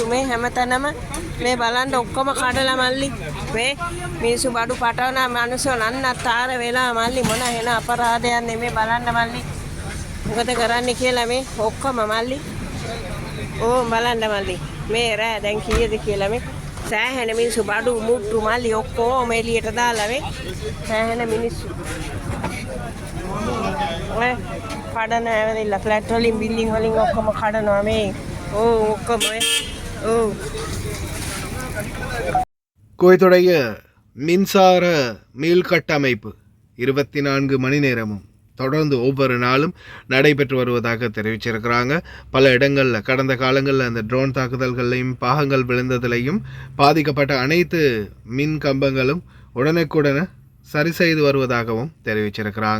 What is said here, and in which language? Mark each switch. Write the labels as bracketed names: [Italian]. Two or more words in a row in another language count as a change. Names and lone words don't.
[Sinhala] මේ හැමතැනම මේ බලන්න ඔක්කොම කඩලා මල්ලි මේ මිනිස්සු බඩු පටවන මිනිස්සු නන්නතර වෙලා මල්ලි මොන වෙන අපරාධයක් නෙමේ බලන්න මල්ලි මොකද කරන්නේ කියලා මේ ඔක්කොම මල්ලි බලන්න මල්ලි මේ රෑ දැන් කීයද කියලා මේ සෑහෙන මිනිස්සු බඩු මුට්ටු මල්ලි ඔක්කොම එළියට දාලා මේ සෑහෙන මිනිස්සු ඔය කඩන ඇවිල්ලා ෆ්ලැට් වලින් බිල්ඩින් වලින් ඔක්කොම කඩනවා මේ ඔක්කොම [Tamil] குவைத்துடைய மின்சார மீள்கட்டமைப்பு 24 மணி நேரமும் தொடர்ந்து ஒவ்வொரு நாளும் நடைபெற்று வருவதாக தெரிவிச்சிருக்கிறாங்க. பல இடங்களில் கடந்த காலங்களில் அந்த ட்ரோன் தாக்குதல்களையும் பாகங்கள் விழுந்ததிலையும் பாதிக்கப்பட்ட அனைத்து மின் கம்பங்களும் உடனுக்குடனே சரி செய்து வருவதாகவும் தெரிவிச்சிருக்கிறாங்க.